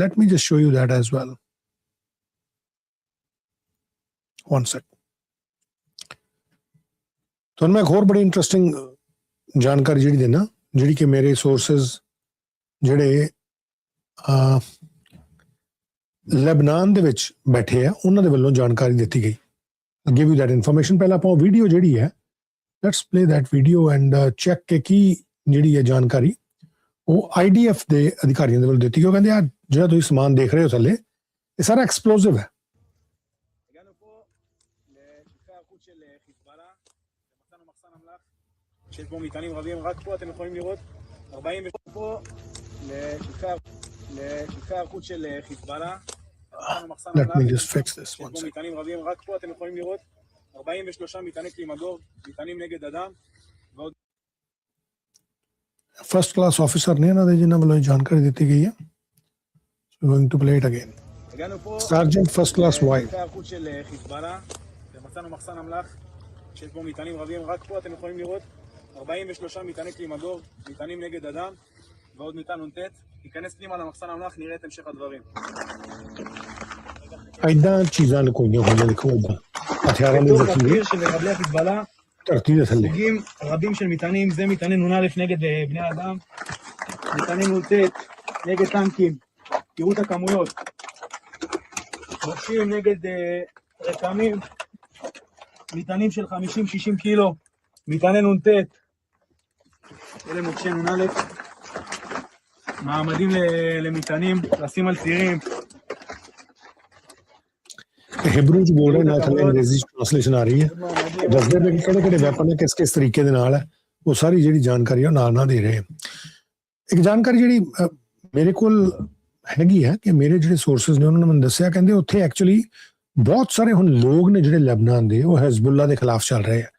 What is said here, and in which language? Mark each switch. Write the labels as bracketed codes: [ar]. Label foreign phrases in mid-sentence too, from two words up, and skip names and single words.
[en] let me just show you that as well. One sec. [pa] ਤੁਹਾਨੂੰ ਮੈਂ ਇੱਕ ਹੋਰ ਬੜੀ ਇੰਟਰਸਟਿੰਗ ਜਾਣਕਾਰੀ ਜਿਹੜੀ ਦੇਣਾ, ਜਿਹੜੀ ਕਿ ਮੇਰੇ ਸੋਰਸਿਸ ਜਿਹੜੇ ਲੈਬਨਾਨ ਦੇ ਵਿੱਚ ਬੈਠੇ ਆ, ਉਹਨਾਂ ਦੇ ਵੱਲੋਂ ਜਾਣਕਾਰੀ ਦਿੱਤੀ ਗਈ। [en] I'll give you that information। [pa] ਪਹਿਲਾਂ ਆਪਾਂ ਉਹ ਵੀਡੀਓ ਜਿਹੜੀ ਹੈ, [en] let's play that video and check [pa] ਕਿ ਕੀ ਜਿਹੜੀ ਹੈ ਜਾਣਕਾਰੀ ਉਹ IDF ਦੇ ਅਧਿਕਾਰੀਆਂ ਦੇ ਵੱਲੋਂ ਦਿੱਤੀ ਗਈ। ਉਹ ਕਹਿੰਦੇ ਆ ਜਿਹੜਾ ਤੁਸੀਂ ਸਮਾਨ ਦੇਖ ਰਹੇ ਹੋ ਥੱਲੇ ਇਹ ਸਾਰਾ ਐਕਸਪਲੋਸਿਵ ਹੈ। [he] שיש בו מטענים רבים, רק פה אתם יכולים לראות 40 פה לעיקר חוט של חיזבאללה. [en] Let me just fix this one second. [he] מטענים רבים, רק פה אתם יכולים לראות 43 מטעני כלי מגור, מטענים נגד אדם. [en] first class officer [pa] ਨੇ ਇਹਨਾਂ ਦੇ ਜਿਨ੍ਹਾਂ ਵੱਲੋਂ ਜਾਣਕਾਰੀ ਦਿੱਤੀ ਗਈ ਹੈ। [en] Going to play it again. Sergeant First Class White. [he] חוט של חיזבאללה, ומצאנו מחסן אמל"ח שיש בו מטענים רבים, רק פה אתם יכולים לראות 43 מטעני כלי מגור, מטענים נגד אדם, ועוד מטען נ"ט. ניכנס פנימה למחסן אמל"ח, נראה את המשך הדברים. [pa] ਏਦਾਂ ਚੀਜ਼ਾਂ ਲੁਕੋਈਆਂ ਹੋਈਆਂ ਦੇਖੋ ਏਦਾਂ ਹਥਿਆਰਾਂ ਦੇ ਜ਼ਖੀਰੇ [he] של מחבלי החיזבאללה, [pa] ਧਰਤੀ ਦੇ ਥੱਲੇ [he] סוגים רבים של מטענים, זה מטעני נ"א נגד בני אדם, מטעני נ"ט נגד טנקים, תראו את הכמויות, מוקשים נגד רקמים, מטענים של 50-60 קילו, מטעני נ"ט, אלה מוקשי נ"א, מעמדים למטענים, לשים על צירים. [pa] ਹਿਬਰੂ ਚ ਬੋਲ ਰਹੇ ਨਾਲ ਥੱਲੇ ਅੰਗਰੇਜ਼ੀ ਚ ਟ੍ਰਾਂਸਲੇਸ਼ਨ ਆ ਰਹੀ ਹੈ। ਦੱਸਦੇ ਪਏ ਕਿ ਕਿਹੜੇ ਕਿਹੜੇ ਵੈਪਨ ਨੇ ਕਿਸ ਕਿਸ ਤਰੀਕੇ ਦੇ ਨਾਲ ਹੈ, ਉਹ ਸਾਰੀ ਜਿਹੜੀ ਜਾਣਕਾਰੀ ਉਹ ਨਾਲ ਦੇ ਰਹੇ। ਇੱਕ ਜਾਣਕਾਰੀ ਜਿਹੜੀ ਮੇਰੇ ਕੋਲ ਹੈਗੀ ਹੈ ਕਿ ਮੇਰੇ ਜਿਹੜੇ ਸੋਰਸਿਸ ਨੇ ਉਹਨਾਂ ਨੇ ਮੈਨੂੰ ਦੱਸਿਆ, ਕਹਿੰਦੇ ਉੱਥੇ ਐਕਚੁਅਲੀ ਬਹੁਤ ਸਾਰੇ ਹੁਣ ਲੋਕ ਨੇ ਜਿਹੜੇ ਲੈਬਨਾਨ ਦੇ ਉਹ ਹਿਜ਼ਬੁੱਲਾ ਦੇ ਖਿਲਾਫ ਚੱਲ ਰਹੇ ਆ।